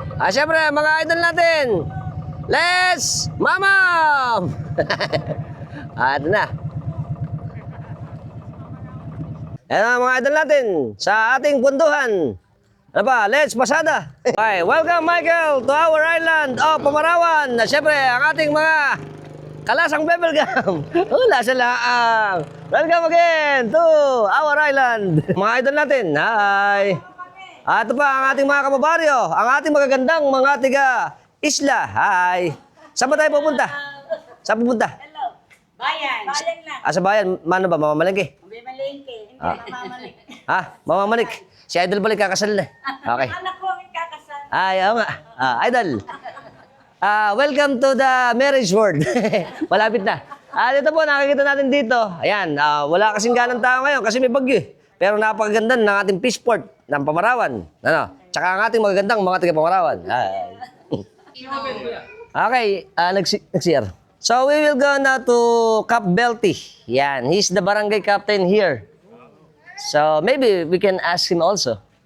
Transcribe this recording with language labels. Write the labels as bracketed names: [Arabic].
[Filipino] Siyempre, mga idol natin. Let's mamam! Ito na. Ayan na mga idol natin sa ating punduhan. Ano ba? Let's pasada! [English] Okay, welcome Michael to our island of Pamarawan. [Filipino] Siyempre, ang ating mga kalasang bubblegum. Wala sa laang. [English] Welcome again to our island. [Filipino] Mga idol natin, hi! Ito pa ang ating mga kababaryo, ang ating magagandang mga tiga-isla. Hi! Saan ba tayo pupunta? Saan pupunta? Hello. Bayan. Bayan lang. Sa bayan, mano ba? Mamamalengke? May malengke. Hindi mamamalik. Mamamalik. Si Idol balik kakasal na. Okay. Anak ko ang kakasal. Ay, oo nga. Idol. [English] Welcome to the marriage world. [Filipino] Malapit na. Dito po, nakikita natin dito. Ayan, wala kasing ganang tao ngayon kasi may bagyo eh. Pero napakaganda ng ating fishport ng Pamarawan. Ano? Tsaka ang ating magagandang mga taga-Pamarawan. [English] Okay, next year. So we will go now to Cap Belty. Yan, he's the barangay captain here. So maybe we can ask him also.